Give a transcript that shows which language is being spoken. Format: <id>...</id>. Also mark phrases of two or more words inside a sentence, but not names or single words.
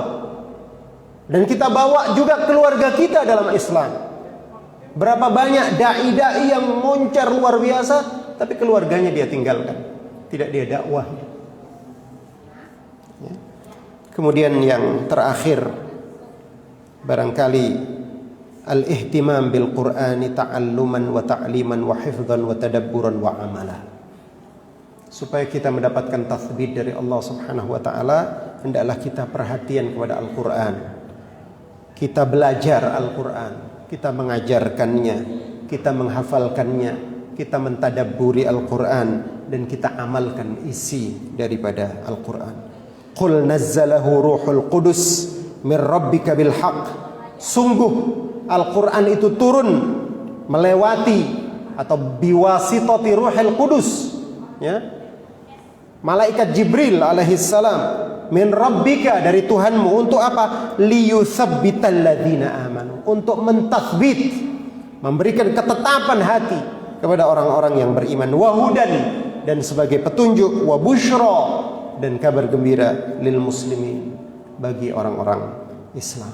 <id>Dan kita bawa juga keluarga kita dalam Islam. Berapa banyak dai-dai yang moncar luar biasa, tapi keluarganya dia tinggalkan, tidak dia dakwah. Kemudian yang terakhir, barangkali</id> <ar>الاهتمام بالقرآن تعلما وتعليما وحفظا وتدبرا وعملا.</ar> <id>Supaya kita mendapatkan tathbit dari Allah</id> <ar>سبحانه وتعالى,</ar> <id>hendaklah kita perhatian kepada Al-Qur'an. Kita belajar Al-Qur'an, kita mengajarkannya, kita menghafalkannya, kita mentadabburi Al-Qur'an, dan kita amalkan isi daripada Al-Qur'an.</id> <ar>قل نزله روح القدس من ربك بالحق.</ar> <id>Sungguh Al-Quran itu turun melewati atau</id> <ar>بواسطة روح القدس,</ar> <id>ya, malaikat Jibril alaihissalam,</id> <ar>من ربك,</ar> <id>dari Tuhanmu. Untuk apa?</id> <ar>ليثبت الذين آمنوا,</ar> <id>untuk mentathbit, memberikan ketetapan hati kepada orang-orang yang beriman, wahudan, dan sebagai petunjuk,</id> <ar>وبشرى,</ar> <id>dan kabar gembira</id> <ar>للمسلمين,</ar> <id>bagi orang-orang Islam.</id>